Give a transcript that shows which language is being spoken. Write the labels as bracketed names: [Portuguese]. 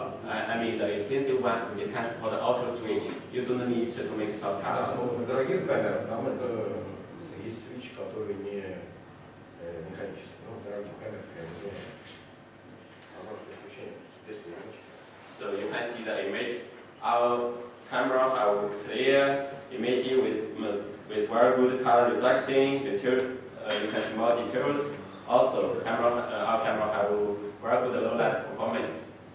[English] I mean the expensive one, it can support auto switch. You don't need to make a shortcut. [Russian] Да, но в дорогих камерах там это есть свич, который не механический. Ну, в дорогих камерах реализовано. А может подключение без перемычки. [English] So you can see the image. Our camera have clear image with very good color reduction. You can see more details. Also, our camera have very good low light performance.